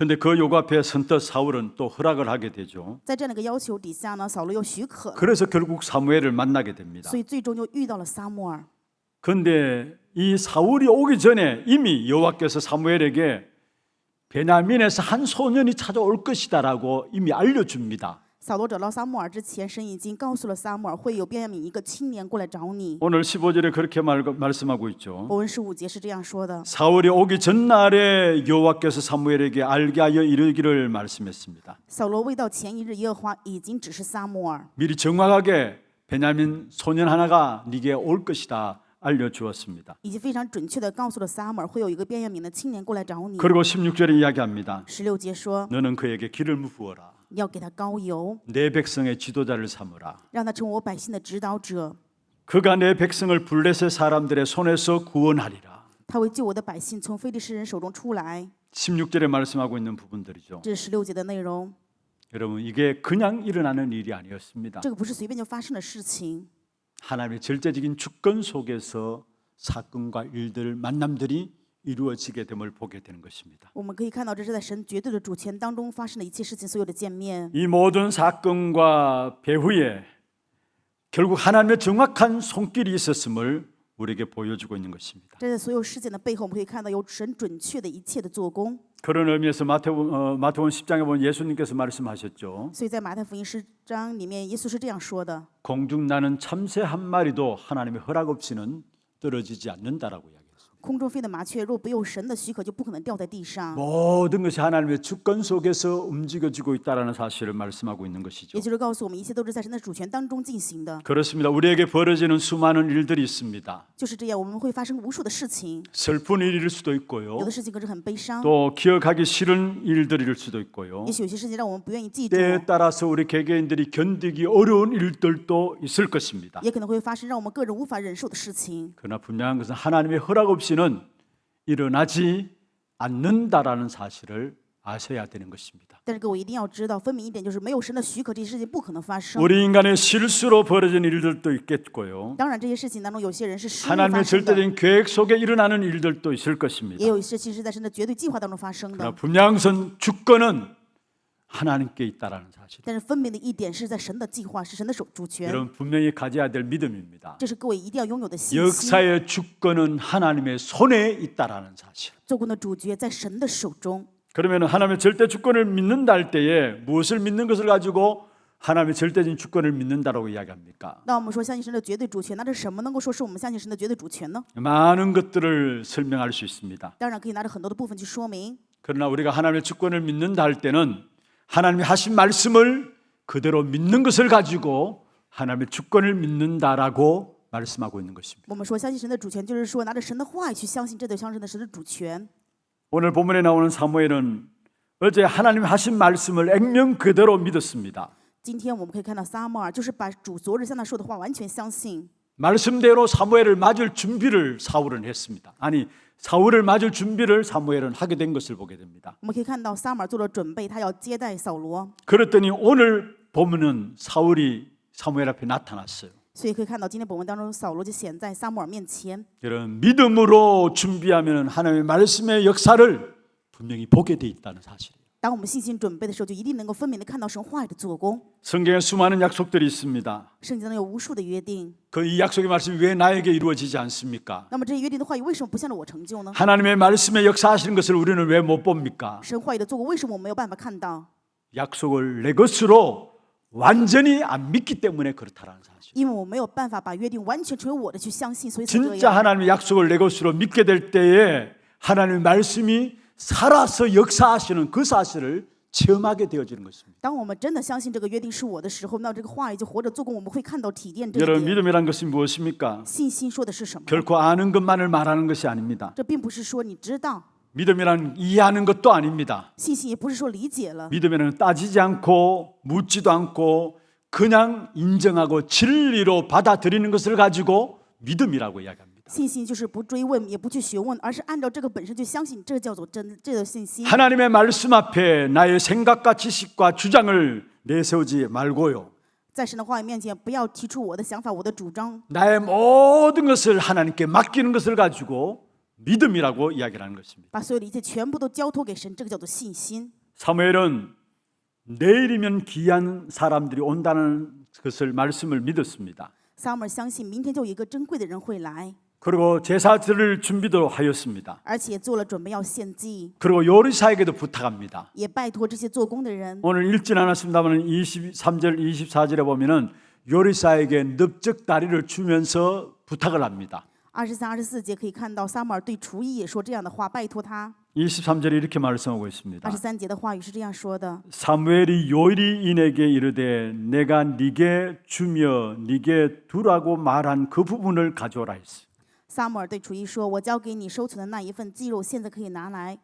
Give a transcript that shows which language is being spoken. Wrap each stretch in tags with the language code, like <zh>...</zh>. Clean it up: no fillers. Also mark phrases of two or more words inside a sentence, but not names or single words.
<ko>그런데 그 요구 앞에 선뜻 사울은 또 허락을 하게 되죠.</ko> <zh>在这样的一个要求底下呢，扫罗又许可了，</zh> <ko>그래서 결국 사무엘을 만나게 됩니다.</ko> <zh>所以最终就遇到了撒母耳。</zh> <ko>그런데 이 사울이 오기 전에 이미 여호와께서 사무엘에게 베냐민에서 한 소년이 찾아올 것이다라고 이미 알려줍니다.</ko> <zh>扫罗找到撒母耳之前，神已经告诉了撒母耳，会有便雅悯一个青年过来找你。</zh> <ko>오늘 15절에 그렇게 말씀하고 있죠.</ko> <zh>我们15节是这样说的：</zh> <ko>사울이 오기 전날에 여호와께서 사무엘에게 알게 하여 이르기를 말씀했습니다.</ko> <zh>扫罗未到前一日，耶和华已经指示撒母耳，</zh> <ko>미리 정확하게 베냐민 소년 하나가 네게 올 것이다 알려주었습니다.</ko> <zh>已经非常准确的告诉了撒母耳，会有一个便雅悯的青年过来找你。</zh> <ko>그리고 16절에 이야기합니다.</ko> <zh>16 节说，</zh> <ko>너는 그에게 기름을 부어라.</ko> <zh>你要给他膏油，</zh> <ko>내 백성의 지도자를 삼으라.</ko> <zh>让他成为我百姓的指导者。</zh> <ko>그가 내 백성을 블레셋 사람들의 손에서 구원하리라.</ko> <zh>他会救我的百姓从非利士人手中出来。</zh> <ko>16절에 말씀하고 있는 부분들이죠.</ko> <zh>这是16节的内容。</zh> <ko>여러분 이게 그냥 일어나는 일이 아니었습니다.</ko> <zh>这个不是随便就发生的事情，</zh> <ko>하나님의 절대적인 주권 속에서 사건과 일들 만남들이 이루어지게 됨을 보게 되는 것입니다.</ko> <zh>我们可以看到，这是在神绝对的主权当中发生的一切事情，所有的见面。</zh> <ko>이 모든 사건과 배후에 결국 하나님의 정확한 손길이 있었음을 우리에게 보여주고 있는 것입니다.</ko> <zh>这在所有事件的背后，我们可以看到有神准确的一切的做工。</zh> <ko>그런 의미에서 마태복음 10장에 보면 예수님께서 말씀하셨죠.</ko> <zh>所以在马太福音10章里面，耶稣是这样说的：</zh> <ko>공중 나는 참새 한 마리도 하나님의 허락 없이는 떨어지지 않는다라고 이야기했습니다.</ko> <zh>空中飞的麻雀，若不有神的许可，就不可能掉在地上。</zh> <ko>모든 것이 하나님의 주권 속에서 움직여지고 있다라는 사실을 말씀하고 있는 것이죠.</ko> <zh>也就是告诉我们，一切都是在神的主权当中进行的。</zh> <ko>그렇습니다. 우리에게 벌어지는 수많은 일들이 있습니다.</ko> <zh>就是这样，我们会发生无数的事情，</zh> <ko>슬픈 일일 수도 있고요.</ko> <zh>有的事情可是很悲伤，</zh> <ko>또 기억하기 싫은 일들일 수도 있고요.</ko> <zh>也许有些事情让我们不愿意记住，</zh> <ko>때에 따라서 우리 개개인들이 견디기 어려운 일들도 있을 것입니다.</ko> <zh>也可能会发生让我们个人无法忍受的事情。</zh> <ko>그러나 분명한 것은 하나님의 허락 없이는 일어나지 않는다라는 사실을 아셔야 되는 것입니다.</ko> <zh>但是各位一定要知道，分明一点，就是没有神的许可，这些事情不可能发生。</zh> <ko>우리 인간의 실수로 벌어진 일들도 있겠고요.</ko> <zh>当然，这些事情当中，有些人是失误发</zh> <ko>하나님의</ko> <zh>生的，</zh> <ko>절대적인 계획 속에 일어나는 일들도 있을 것입니다.</ko> <zh>也有一些事情是在神的绝对计划当中发生</zh> <ko>그러나</ko> <zh>的。</zh> <ko>분명한 것은 주권은 하나님께 있다라는 사실.</ko> <zh>但是分明的一点是在神的计划，是神的主权，</zh> <ko>여러분 분명히 가져야 될 믿음입니다.</ko> <zh>这是各位一定要拥有的信心。</zh> <ko>역사의 주권은 하나님의 손에 있다라는 사실.</ko> <zh>做工的主角在神的手中。</zh> <ko>그러면 하나님의 절대 주권을 믿는다 할 때에 무엇을 믿는 것을 가지고 하나님의 절대적인 주권을 믿는다라고 이야기합니까?</ko> <zh>那我们说相信神的绝对主权，那这什么能够说是我们相信神的绝对主权呢？</zh> <ko>많은 것들을 설명할 수 있습니다.</ko> <zh>当然可以拿着很多的部分去说明。</zh> <ko>그러나 우리가 하나님의 주권을 믿는다 할 때는 하나님이 하신 말씀을 그대로 믿는 것을 가지고 하나님의 주권을 믿는다라고 말씀하고 있는 것입니다.</ko> <zh>我们说相信神的主权，就是说拿着神的话语去相信，这就相信的神的主权。</zh> <ko>오늘 본문에 나오는 사무엘은 어제 하나님이 하신 말씀을 액면 그대로 믿었습니다.</ko> <zh>今天我们可以看到撒母耳就是把主昨日向他说的话完全相信，</zh> <ko>말씀대로 사무엘을 맞을 준비를 사울은 했습니다. 아니 사울을 맞을 준비를 사무엘은 하게 된 것을 보게 됩니다.</ko> <zh>我们可以看到撒母耳做了准备，他要接待扫罗，</zh> <ko>그랬더니 오늘 보면은 사울이 사무엘 앞에 나타났어요.</ko> <zh>所以可以看到今天本文当中，扫罗就显在撒母耳面前。</zh> <ko>여러분 믿음으로 준비하면 하나님의 말씀의 역사를 분명히 보게 돼 있다는 사실이에요.</ko> <zh>当我们信心准备的时候，就一定能够分明的看到神话语的做工。</zh> <ko>성경에 수많은 약속들이 있습니다.</ko> <zh>圣经当中有无数的约定，</zh> <ko>그 이 약속의 말씀이 왜 나에게 이루어지지 않습니까?</ko> <zh>那么这些约定的话语为什么不向着我成就呢？</zh> <ko>하나님의 말씀에 역사하시는 것을 우리는 왜 못 봅니까?</ko> <zh>神话语的做工为什么我没有办法看到？</zh> <ko>약속을 내 것으로 완전히 안 믿기 때문에 그렇다라는 사실.</ko> <zh>因为我没有办法把约定完全成为我的去相信，所以才这</zh> <ko>진짜</ko> <zh>样。</zh> <ko>하나님의 약속을 내 것으로 믿게 될 때에 하나님의 말씀이 살아서 역사하시는 그 사실을 체험하게 되어지는 것입니다.</ko> <zh>当我们真的相信这个约定是我的时候，那这个话语就活着做工，我们会看到体验这</zh> <ko>여러분</ko> <zh>一点。</zh> <ko>믿음이란 것이 무엇입니까?</ko> <zh>信心说的是什么？</zh> <ko>결코 아는 것만을 말하는 것이 아닙니다.</ko> <zh>这并不是说你知道，</zh> <ko>믿음이란 이해하는 것도 아닙니다.</ko> <zh>信心也不是说理解了，</zh> <ko>믿음에는 따지지 않고 묻지도 않고 그냥 인정하고 진리로 받아들이는 것을 가지고 믿음이라고 이야기합니다.</ko> <zh>信心就是不追问，也不去询问，而是按照这个本身就相信，这个叫做真，这个信心。</zh> <ko>하나님의 말씀 앞에 나의 생각과 지식과 주장을 내세우지 말고요.</ko> <zh>在神的话语面前，不要提出我的想法、我的主张，</zh> <ko>나의 모든 것을 하나님께 맡기는 것을 가지고 믿음이라고 이야기를 하는 것입니다.</ko> <zh>把所有的一切全部都交托给神，这个叫做信心。</zh> <ko>사무엘은 내일이면 귀한 사람들이 온다는 것을 말씀을 믿었습니다.</ko> <zh>撒母耳相信明天就有一个珍贵的人会来，</zh> <ko>그리고 제사 드릴 준비도 하였습니다.</ko> <zh>而且做了准备要献祭，</zh> <ko>그리고 요리사에게도 부탁합니다.</ko> <zh>也拜托这些做工的人。</zh> <ko>오늘 읽진 않았습니다만 23절 24절에 보면은 요리사에게 넓적 다리를 주면서 부탁을 합니다.</ko> <zh>23、24 节可以看到撒母耳对厨艺也说这样的话，拜托他。</zh> <ko>23절에 이렇게 말씀하고 있습니다.</ko> <zh>23节的话语是这样说的：</zh> <ko>사무엘이 요리인에게 이르되 내가 네게 주며 네게 두라고 말한 그 부분을 가져오라 했어.</ko> <zh>撒母耳对厨艺说：“我交给你收存的那一份鸡肉，现在可以拿来。</zh>